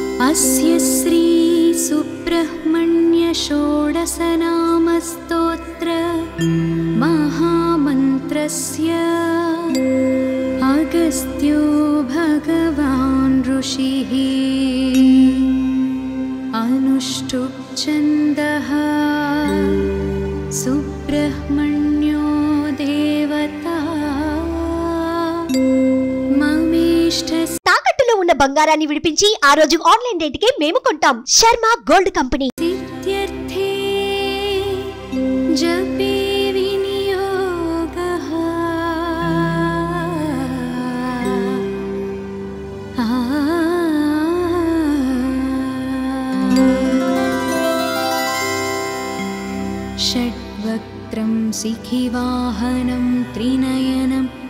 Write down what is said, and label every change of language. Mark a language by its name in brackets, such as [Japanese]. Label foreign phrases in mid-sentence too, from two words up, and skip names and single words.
[Sanskrit] अस्य श्री सुब्रह्मण्य षोडशनामस्तोत्र महामन्त्रस्य अगस्त्यो भगवान् ऋषिः अनुष्टुप् छन्दः सुब्रह्मण्यो देवता ममेष्ठ [Telugu] తాకట్టులో ఉన్న బంగారాన్ని విడిపించి ఆ రోజు ఆన్లైన్ రేటుకే మేము కొంటాం. శర్మ గోల్డ్ కంపెనీ. [Sanskrit] सिद्ध्यर्थे जपे विनियोगः षड्वक्त्रं शिखिवाहनं त्रिनयनं